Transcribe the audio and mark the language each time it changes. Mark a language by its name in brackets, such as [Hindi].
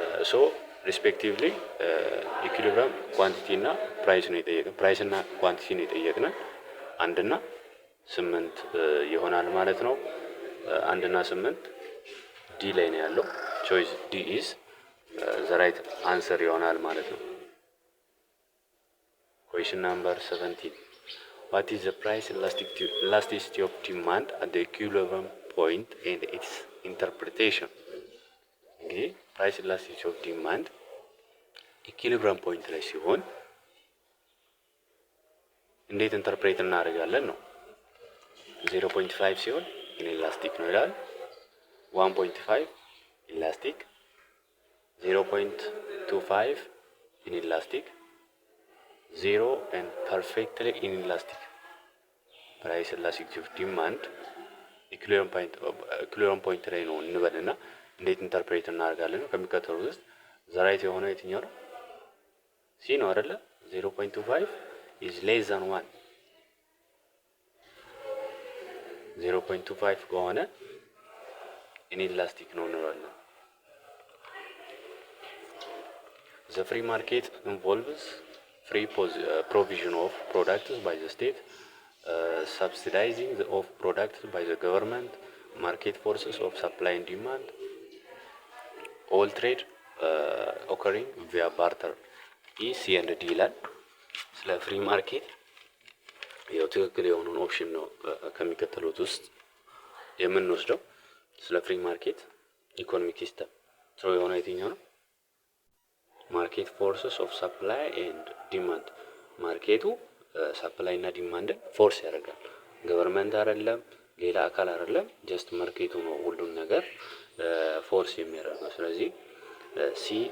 [Amharic] ሶ ሪስፔክቲቭሊ ኢኩዊሊብሪየም ኳንቲቲ እና ፕራይስ ነው የጠየቀን። ፕራይስ እና ኳንቲቲ ነው የጠየቅን። 1 እና 8 ይሆናል ማለት ነው። 1 እና 8 ዲ ላይ ነው ያለው። ቾይስ ዲ ኢዝ ዘ ራይት አንሰር ይሆናል ማለት ነው። [English] Question number 17. What is the price elasticity of demand at the equilibrium point and its interpretation? [Amharic] Okay, price elasticity of demand equilibrium point ላይ ሲሆን እንዴት ኢንተርፕሬት እናደርጋለን ነው። 0.5 ሲሆን ኢንኤላስቲክ ነው ይላል። 1.5 ኢላስቲክ፣ 0.25 ኢንኤላስቲክ፣ [English] 0 and perfectly inelastic. [Amharic] Price elasticity of demand ኢኩዊሊብሪየም ፖይንት ላይ ነው እንበልና እንዴት ኢንተርፕሬት እናደርጋለን ነው። ከሚከተሉት ውስጥ ዘራይት የሆነ የትኛው ነው? ሲ ነው አይደለ? [English] 0.25 is less than 1 0.25 [Amharic] ከሆነ ኢንኤላስቲክ ነው እንላለን። [English] The free market involves free provision of products by the state, subsidizing of products by the government, market forces of supply and demand, all trade occurring via barter. [Amharic] E, C and D ይላል። ስለ ፍሪ ማርኬት ያው ትክክል የሆነውን ኦፕሽን ነው ከሚከተሉት ውስጥ የምንወስደው። ስለ ፍሪ ማርኬት ኢኮኖሚክ ሲስተም ሰው የሆነ የትኛው ነው? ማርኬት ፎርስስ ኦፍ ሰፕላይ ኤንድ ዲማንድ። ማርኬቱ ሰፕላይ እና ዲማንድን ፎርስ ያደርጋል። ገቨርንመንት አይደለም፣ ሌላ አካል አይደለም፣ ጀስት ማርኬቱ ነው ሁሉን ነገር ፎርስ የሚያደርገው። ስለዚህ ሲ